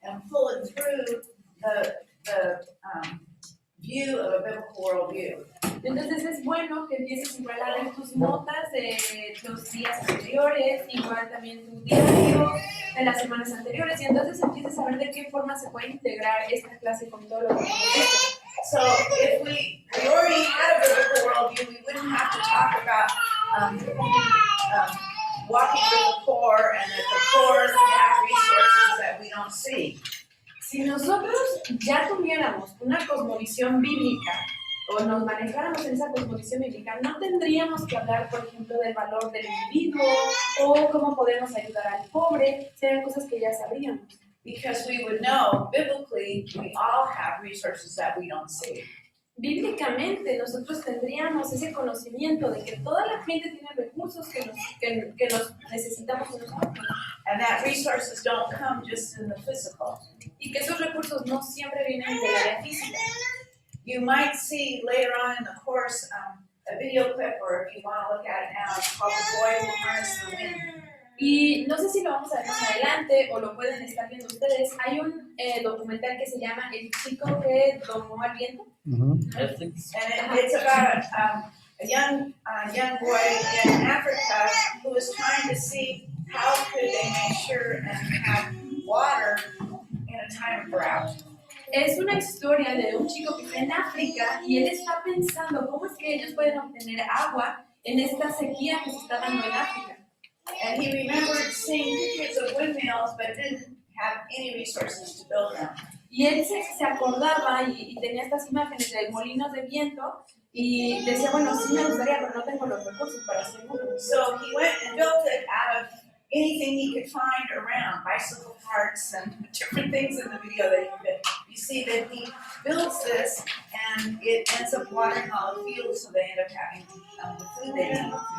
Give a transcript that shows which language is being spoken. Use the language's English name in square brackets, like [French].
[English] look through the view of a biblical worldview. [Spanish] Entonces es bueno que empieces igual a ver tus notas de los días anteriores, igual también tu diario de las semanas anteriores, y entonces empieces a ver de qué forma se puede integrar esta clase con todo lo que hemos hecho. [English] So if we already had a biblical worldview, we wouldn't have to talk about walking with the poor and that the poor have resources that we don't see. [Spanish] Si nosotros ya tuviéramos una cosmovisión bíblica o nos manejáramos en esa cosmovisión bíblica, no tendríamos que hablar, por ejemplo, del valor del individuo o cómo podemos ayudar al pobre, serían cosas que ya sabríamos. [English] Because we would know, biblically, we all have resources that we don't see. [Spanish] Bíblicamente nosotros tendríamos ese conocimiento de que toda la gente tiene recursos que nos necesitamos nosotros. [English] And that resources don't come just in the physical. [Spanish] Y que esos recursos no siempre vienen del área física. [English] You might see later on in the course a video clip, or if you want to look at it now, it's called The Boy Who Harnessed the Wind. [Spanish] Y no sé si lo vamos a ver más adelante o lo pueden estar viendo ustedes. Hay un documental que se llama El chico que domó al viento. [English] Netflix. And it's about a young boy in Africa who was trying to see how could they make sure and have water in a time of drought. [Spanish] Es una historia de un chico que está en África y él está pensando cómo es que ellos pueden obtener agua en esta sequía que se está dando en África. [English] And he remembered seeing pictures of windmills, but didn't have any resources to build them. [Spanish] Y él se acordaba y tenía estas imágenes de molinos de viento y decía, bueno, sí me gustaría, pero no tengo los recursos para hacerlo. [English] So he went and built it out of anything he could find around, bicycle parts and different things in the video that you see that he builds this and it ends up watering all the fields, so they end up having the food they need.